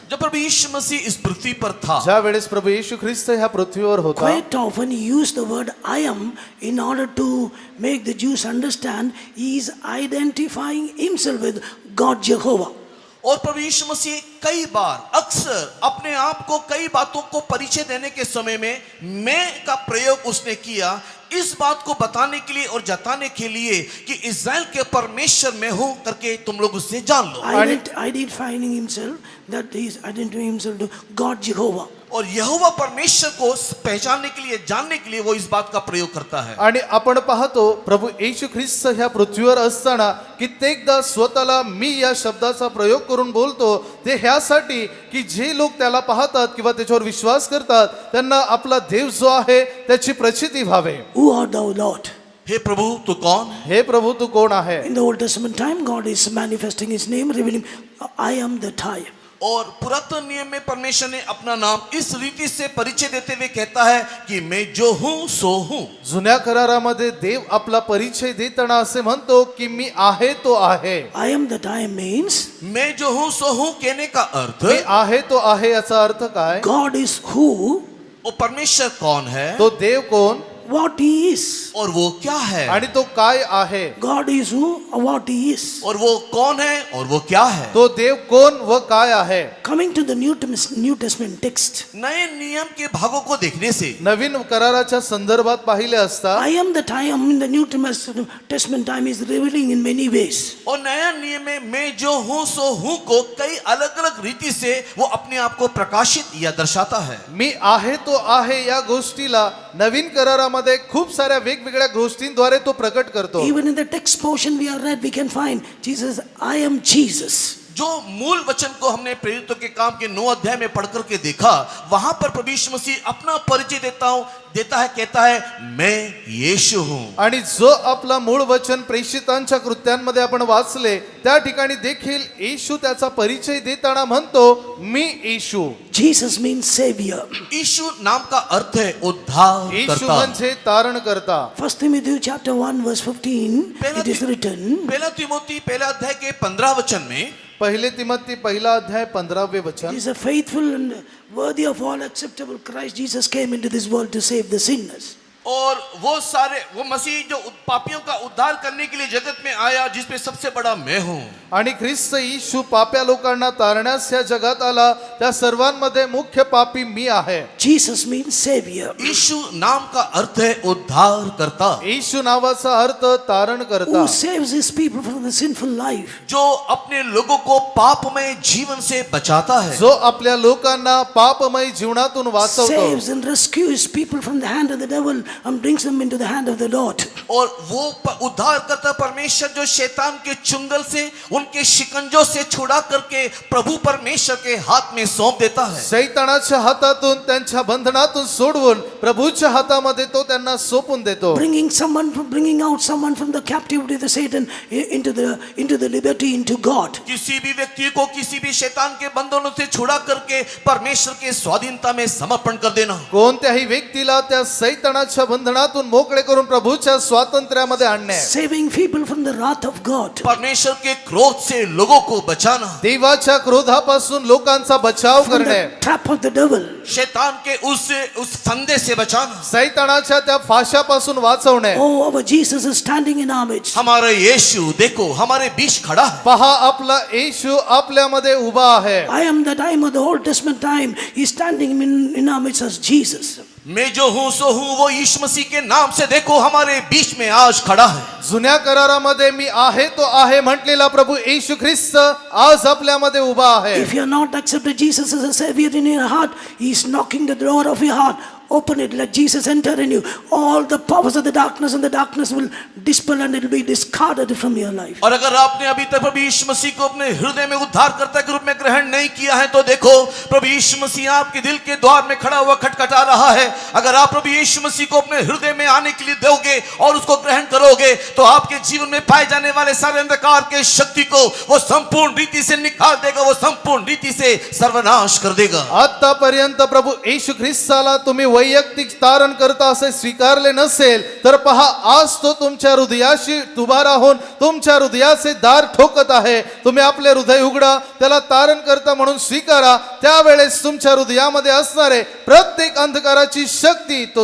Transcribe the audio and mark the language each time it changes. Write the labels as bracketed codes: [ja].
[hi] जब प्रभु यीशु मसीह इस पृथ्वी पर था, [mr] ज्या वेळेस प्रभू येशू ख्रिस्त ह्या पृथ्वीवर होता, [en] quite often he used the word I am in order to make the Jews understand he is identifying himself with God Jehovah. [hi] और प्रभु यीशु मसीह कई बार अक्सर अपने आप को कई बातों को परिचय देने के समय में मैं का प्रयोग उसने किया, इस बात को बताने के लिए और जताने के लिए कि इस्राएल के परमेश्वर में हूं करके तुम लोग उससे जान लो। [en] Identifying himself, that he is identifying himself to God Jehovah. [hi] और यहोवा परमेश्वर को पहचानने के लिए, जानने के लिए वो इस बात का प्रयोग करता है। [mr] आणि आपण पाहतो प्रभू येशू ख्रिस्त ह्या पृथ्वीवर असताना कित्येकदा स्वतःला मी या शब्दाचा प्रयोग करून बोलतो, ते ह्यासाठी की जे लोक त्याला पाहतात किंवा त्याच्यावर विश्वास करतात त्यांना आपला देव जो आहे त्याची प्रचिती व्हावे. [en] Who art thou, Lord? [hi] हे प्रभु तू कौन है? [mr] हे प्रभू तू कोण आहे? [en] In the Old Testament time, God is manifesting his name, revealing, I am that I am. [hi] और पुरातन नियम में परमेश्वर ने अपना नाम इस रीति से परिचय देते हुए कहता है कि मैं जो हूं सो हूं। [mr] जुन्या करारामध्ये देव आपला परिचय देताना असे म्हणतो की मी आहे तो आहे. [en] I am that I am means [hi] मैं जो हूं सो हूं कहने का अर्थ, [mr] मी आहे तो आहे याचा अर्थ काय? [en] God is who, [hi] वो परमेश्वर कौन है, [mr] तो देव कोण [en] what he is. [hi] और वो क्या है, [mr] आणि तो काय आहे. [en] God is who, what he is. [hi] और वो कौन है और वो क्या है। [mr] तो देव कोण व काय आहे. [en] Coming to the New Testament text, [hi] नए नियम के भागों को देखने से [mr] नवीन कराराच्या संदर्भात पाहिले असता [en] I am that I am in the New Testament time is revealing in many ways. [hi] और नया नियम में मैं जो हूं सो हूं को कई अलग अलग रीति से वो अपने आप को प्रकाशित या दर्शाता है। [mr] मी आहे तो आहे या गोष्टीला नवीन करारामध्ये खूप साऱ्या वेगवेगळ्या गोष्टींद्वारे तो प्रकट करतो. [en] Even in the text portion we are read, we can find Jesus, I am Jesus. [hi] जो मूल वचन को हमने प्रेरितों के काम के 9 अध्याय में पढ़ करके देखा, वहां पर प्रभु यीशु मसीह अपना परिचय देता है, कहता है मैं यीशु हूं। [mr] आणि जो आपला मूळ वचन प्रेषितांच्या कृत्यांमध्ये आपण वाचले त्या ठिकाणी देखील येशू त्याचा परिचय देताना म्हणतो मी येशू. [en] Jesus means savior. [hi] यीशु नाम का अर्थ है उद्धार [mr] येशू [hi] करता। [mr] म्हणजे तारण करता. [en] 1 Timothy chapter 1 verse 15, it is written, [hi] पहला तिमोथी पहला अध्याय के 15 वचन में, [mr] पहिले तिमोथी पहिला अध्याय 15वे [en] He [mr] वचन, [en] is a faithful and worthy of all acceptable Christ Jesus came into this world to save the sinners. [hi] और वो मसीह जो पापियों का उद्धार करने के लिए जगत में आया, जिसमें सबसे बड़ा मैं हूं। [mr] आणि ख्रिस्त येशू पाप्या लोकांना तारण्यास या जगात आला, त्या सर्वांमध्ये मुख्य पापी मी आहे. [en] Jesus means savior. [hi] यीशु नाम का अर्थ है उद्धार करता। [mr] येशू नावाचा अर्थ तारण करता. [en] Who saves his people from the sinful life. [hi] जो अपने लोगों को पापमय जीवन से बचाता है, [mr] जो आपल्या लोकांना पापमय जीवनातून वाचवतो. [en] Saves and rescues people from the hand of the devil and brings them into the hand of the Lord. [hi] और वो उद्धार करता परमेश्वर जो शैतान के चुंगल से, उनके शिकंजों से छुड़ा करके प्रभु परमेश्वर के हाथ में सौंप देता है। [mr] शैतानाच्या हातातून त्यांच्या बंधनातून सोडवून प्रभूच्या हातामध्ये तो त्यांना सोपून देतो. [en] Bringing out someone from the captivity of the Satan into the liberty into God. [hi] किसी भी व्यक्ति को किसी भी शैतान के बंधनों से छुड़ा करके परमेश्वर के स्वाधीनता में समर्पण कर देना। [mr] कोणत्याही व्यक्तीला त्या शैतानाच्या बंधनातून मोकळे करून प्रभूच्या स्वातंत्र्यामध्ये आणणे आहे. [en] saving people from the wrath of God. [hi] परमेश्वर के क्रोध से लोगों को बचाना, [mr] देवाच्या क्रोधापासून लोकांचा बचाव [en] From [mr] करणे, [en] the trap of the devil. [hi] शैतान के उस फंदे से बचाना. [mr] सैतानाच्या त्या फाशापासून वाचवणे. [en] Oh, our Jesus is standing in our midst. [hi] हमारा यीशु देखो हमारे बीच खड़ा है. [mr] पहा आपला येशू आपल्यामध्ये उभा आहे. [en] I am the time of the Old Testament time. He's standing in our midst as Jesus. [hi] मैं जो हूँ सो हूँ वो यीशु मसीह के नाम से देखो हमारे बीच में आज खड़ा है. [mr] जुन्या करारामध्ये मी आहे तो आहे म्हटलेला प्रभू येशू ख्रिस्त आज आपल्यामध्ये उभा आहे. [en] If you are not accepted Jesus as a Savior in your heart, He's knocking the door of your heart. Open it, let Jesus enter in you. All the powers of the darkness and the darkness will dispel and it will be discarded from your life. [hi] और अगर आपने अभी तक प्रभु यीशु मसीह को अपने हृदय में उद्धारकर्ता के रूप में ग्रहण नहीं किया है तो देखो प्रभु यीशु मसीह आपके दिल के द्वार में खड़ा हुआ खटखटा रहा है. अगर आप प्रभु यीशु मसीह को अपने हृदय में आने के लिए दोगे और उसको ग्रहण करोगे तो आपके जीवन में पाए जाने वाले सारे अंधकार के शक्ति को वो संपूर्ण रीति से निकाल देगा, वो संपूर्ण रीति से सर्वनाश कर देगा. [mr] आतापर्यंत प्रभू येशू ख्रिस्ताला तुम्ही वैयक्तिक तारण करता असे स्वीकारले नसेल तर पहा आज तो तुमच्या हृदयाशी उभा राहून तुमच्या हृदयाचे दार ठोकत आहे. तुम्ही आपले हृदय उघडा, त्याला तारण करता म्हणून स्वीकारा. त्यावेळेस तुमच्या हृदयामध्ये असणारे प्रत्येक अंधकाराची शक्ती तो